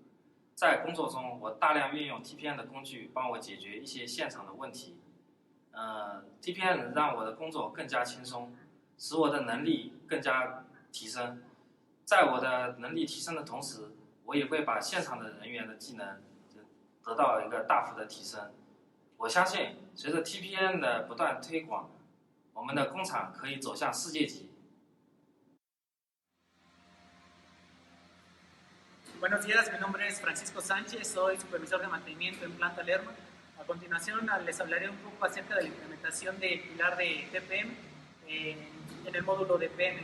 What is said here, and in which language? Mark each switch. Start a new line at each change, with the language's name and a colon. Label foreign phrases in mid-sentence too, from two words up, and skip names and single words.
Chinese: 在工作中，我大量运用 TPM 的工具帮我解决一些现场的问题。TPM 让我的工作更加轻松，使我的能力更加提升。在我的能力提升的同时，我也会把现场的人员的技能得到一个大幅的提升。我相信，随着 TPM 的不断推广，我们的工厂可以走向世界级。
Spanish: Buenos días, mi nombre es Francisco Sánchez, soy supervisor de mantenimiento en Planta Lerma. A continuación les hablaré un poco acerca de la implementación del pilar de TPM en el módulo de PM.